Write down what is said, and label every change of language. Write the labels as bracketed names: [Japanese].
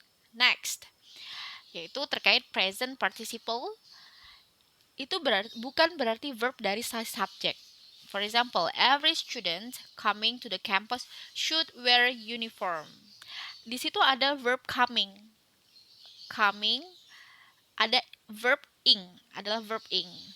[Indonesian] Next, yaitu terkait present participle. Itu bukan berarti verb dari subject. [English] For example, every student coming to the campus should wear uniform. [Indonesian] Di situ ada verb coming. Coming, ada verb ing, adalah verb ing.